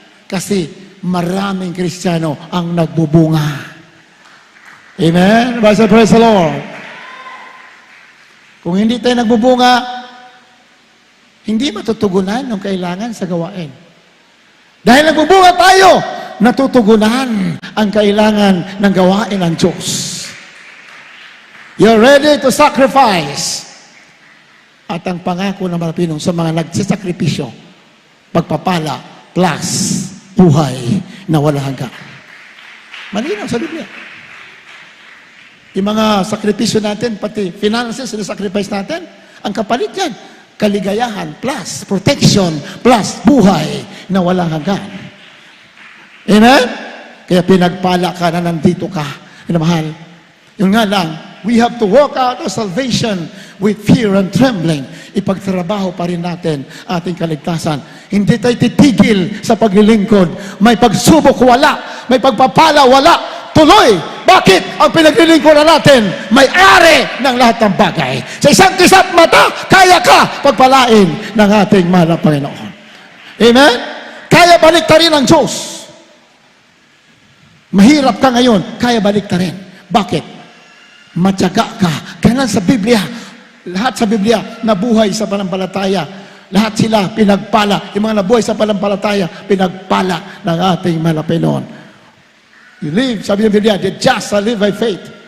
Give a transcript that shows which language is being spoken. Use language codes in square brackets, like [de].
[tl] Kasi maraming Kristiyano ang nagbubunga. Amen? [en] Praise the Lord. [tl] Kung hindi tayo nagbubunga, hindi matutugunan ng kailangan sa gawain. Dahil nagbubunga tayo, natutugunan ang kailangan ng gawain ng Diyos. [en] You're ready to sacrifice. [tl] At ang pangako ng Malapinong sa mga nagsisakripisyo, pagpapala plus buhay na wala hanggan. Malinaw sa Biblia. Yung mga sakripisyo natin, pati finances na sacrifice natin, ang kapalit yan, kaligayahan plus protection plus buhay na walang hanggan. Amen? Kaya pinagpala ka na nandito ka. Minamahal. Yung nga lang, [en] we have to work out our salvation with fear and trembling. [tl] Ipagtrabaho pa rin natin ating kaligtasan. Hindi tayo titigil sa paglilingkod. May pagsubok, wala. May pagpapala, wala. Tuloy. Bakit? Ang pinaglilingkod natin, may-ari ng lahat ng bagay. Sa isang kisap mata, kaya ka pagpalain ng ating mahal na Panginoon. Amen? Kaya baliktarin ang Diyos. Mahirap ka ngayon, kaya baliktarin. Bakit? Matyaga ka. Kaya sa Biblia, lahat sa Biblia, nabuhay sa panampalataya. Lahat sila pinagpala. Yung mga nabuhay sa panampalataya, pinagpala ng ating mahal na Panginoon. [en] You live, [tl] sabi ng Biblia, [en] the just shall live by faith.